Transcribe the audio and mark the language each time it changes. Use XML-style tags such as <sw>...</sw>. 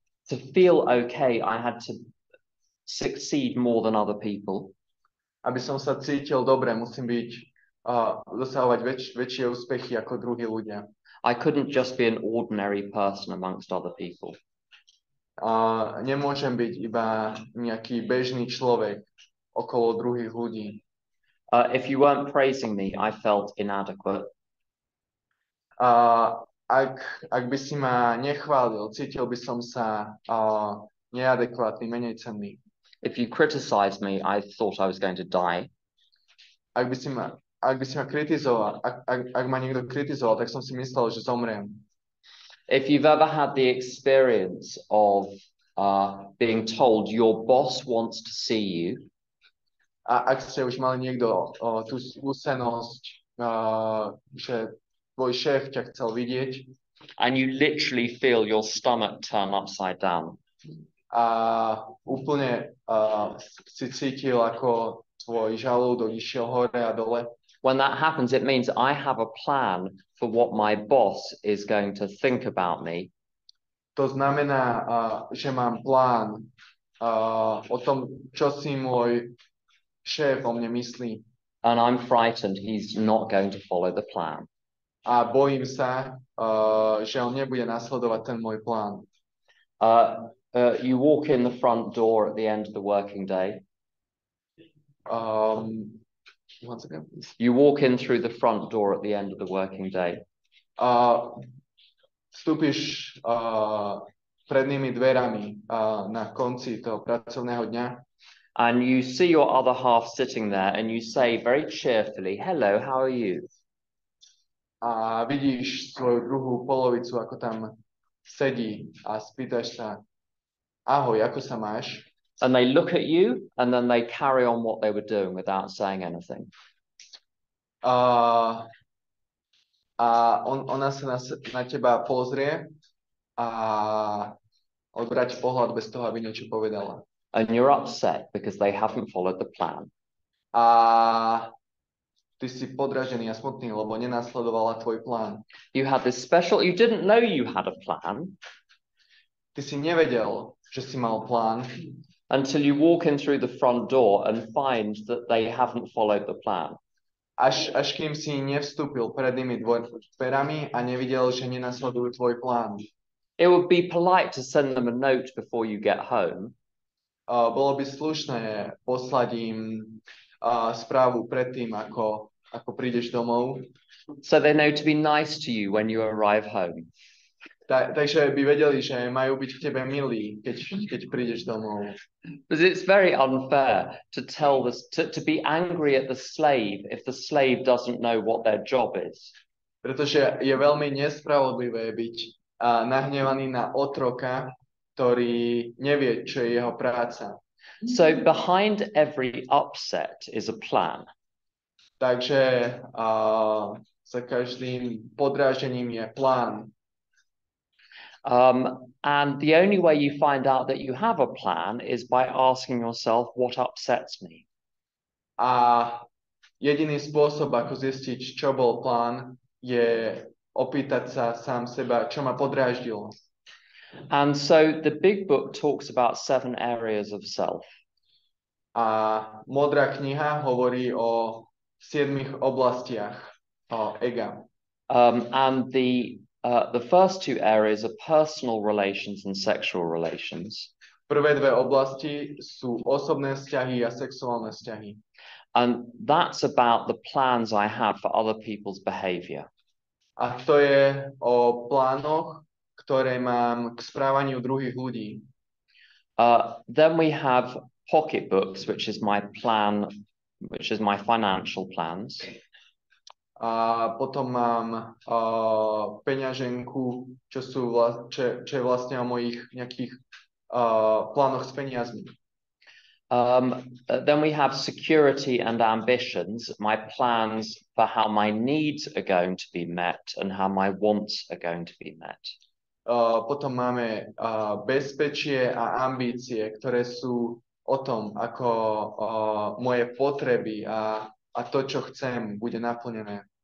<en>To feel okay, I had to succeed more than other people.</en> <sk>Aby som sa cítil dobre, musím dosahovať väčšie úspechy ako druhí ľudia.</sk> <en>I couldn't just be an ordinary person amongst other people.</en> <sk>Nemôžem byť iba nejaký bežný človek okolo druhých ľudí.</sk> <en>If you weren't praising me, I felt inadequate.</en> <sk>Ak by si ma nechválil, cítil by som sa neadekvátny, menej cenný.</sk> <en>If you criticized me, I thought I was going to die.</en> <sk>Ak by si ma kritizoval, ak ma niekto kritizoval, tak som si myslel, že zomriem.</sk> <en>If you've ever had the experience of being told your boss wants to see you.</en> <sk>A ak ste už mali niekto tú skúsenosť, že tvoj šéf ťa chcel vidieť.</sk> <en>And you literally feel your stomach turn upside down.</en> <sk>A úplne si cítil, ako tvoj žalúdok išiel hore a dole.</sk> <en>When that happens, it means I have a plan for what my boss is going to think about me.</en> <sk>To znamená, že mám plán o tom, čo si môj šéf o mne myslí.</sk> <en>And I'm frightened he's not going to follow the plan.</en> <sk>A bojím sa, že on nebude nasledovať ten môj plán.</sk> <en>You walk in the front door at the end of the working day. Once again, please. You walk in through the front door at the end of the working day.</en> <sk>Vstúpiš prednými dverami na konci toho pracovného dňa.</sk> <en>And you see your other half sitting there and you say very cheerfully, hello, how are you?</en> <sk>A vidíš svoju druhú polovicu, ako tam sedí a spýtaš sa, ahoj, ako sa máš?</sk> <en>And they look at you and then they carry on what they were doing without saying anything.</en> <sk>Ona sa na teba pozrie a odvráti pohľad bez toho, aby niečo povedala.</sk> <en>And you're upset because they haven't followed the plan.</en> <sk>A ty si podražený a smutný, lebo nenasledovala tvoj plán.</sk> <en>You didn't know you had a plan.</en> <sk>Ty si nevedel, že si mal plán.</sk> <en>Until you walk in through the front door and find that they haven't followed the plan.</en> <sk>Až kým si nevstúpil prednými dverami a nevidel, že nenasledujú tvoj plán.</sk> <en>It would be polite to send them a note before you get home.</en> <sk>Bolo by slušné poslať im správu predtým, ako ako prídeš domov.</sk> <en>So they know to be nice to you when you arrive home.</en> <sk>Takže by vedeli, že majú byť k tebe milí, keď prídeš domov.</sk> <en>Because it's very unfair to tell this to be angry at the slave if the slave doesn't know what their job is.</en> <sk>Pretože je veľmi nespravodlivé byť nahnevaný na otroka, ktorý nevie, čo je jeho práca.</sk> <en>So behind every upset is a plan.</en> <sk>Takže za každým podráždením je plán.</sk> <en>And the only way you find out that you have a plan is by asking yourself, what upsets me?</en> <sk>A jediný spôsob, ako zistiť, čo bol plán, je opýtať sa sám seba, čo ma podráždilo.</sk> <en>And so the big book talks about 7 areas of self.</en> <sk>A modrá kniha hovorí o 7 oblastiach ega.</sk> <en>And the first 2 areas are personal relations and sexual relations.</en> <sk>Prvé 2 oblasti sú osobné vzťahy a sexuálne vzťahy.</sk> <en>And that's about the plans I have for other people's behavior.</en> <sk>A to je o plánoch, ktoré mám k správaniu druhých ľudí.</sk> <en>Then we have pocketbooks, which is my plan, which is my financial plans.</en> <sk>A potom mám peňaženku, čo je vlastne o mojich nejakých plánoch s peniazmi.</sk> <en>Then we have security and ambitions, my plans for how my needs are going to be met and how my wants are going to be met.</en> <sk>Potom máme bezpečie a ambície, ktoré sú o tom, ako moje potreby a to, čo chcem, bude naplnené.</sk>